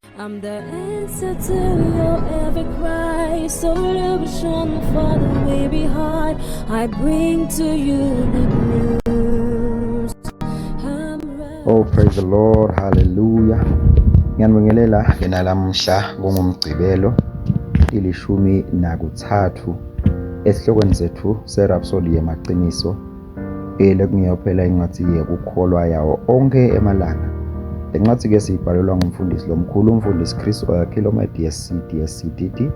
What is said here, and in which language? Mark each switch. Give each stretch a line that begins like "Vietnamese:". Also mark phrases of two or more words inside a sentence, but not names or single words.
English: I'm the answer to your every cry, solution for the way behind. I bring to you the news. Oh, praise the Lord, hallelujah.
Swati: Ngiyanibingelela ngenalamhla kungumgcibelo ilishumi nakuthathu esihlokweni sethu serhapsody yemaqiniso lekungeyophela incwadi yekukholwa yawo onke emalanga. Le ncwadi ke siyibhalelwa ngumfundisi lomkhulu umfundisi Chris Oyakhilome DSCDD.